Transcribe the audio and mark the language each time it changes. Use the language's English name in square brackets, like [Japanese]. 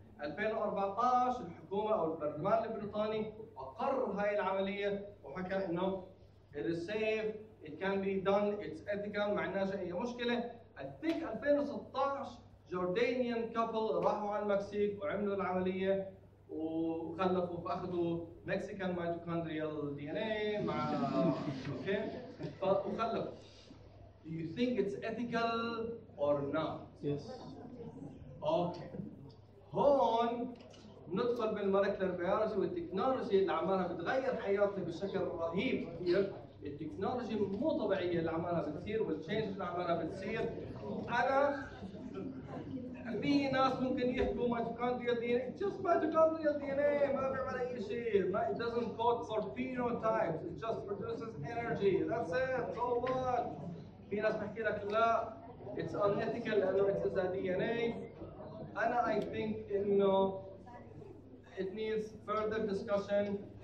[Arabic] 2014 الحكومة أو البرلمان البريطاني أقر هاي العملية وحكى إنه [English] it is safe, it can be done, it's ethical، [Arabic] ما عندناش أي مشكلة. [English] I think [Arabic] 2016 جوردانيان كابل راحوا على المكسيك وعملوا العملية وخلفوا فأخذوا مكسيكان ميتوكوندريال DNA مع اوكي وخلفوا. [English] Do you think it's ethical or not? Yes. Okay. [Arabic] هون ندخل بالمولكيولر بيولوجي والتكنولوجي اللي عمالها بتغير حياتنا بشكل رهيب كثير. التكنولوجي مو طبيعيه اللي عمالها بتصير والتشينج اللي عمالها بتصير. انا في ناس ممكن يحكوا ميتوكوندريال DNA [English] just mitochondrial DNA [Arabic] ما بيعمل اي شيء. [English] It doesn't code for phenotypes, it just produces energy. That's it. So what? [Arabic] في ناس بحكي لك لا [English] it's unethical [Arabic] لانه [English] it is a DNA. أنا I think إنه it needs further discussion.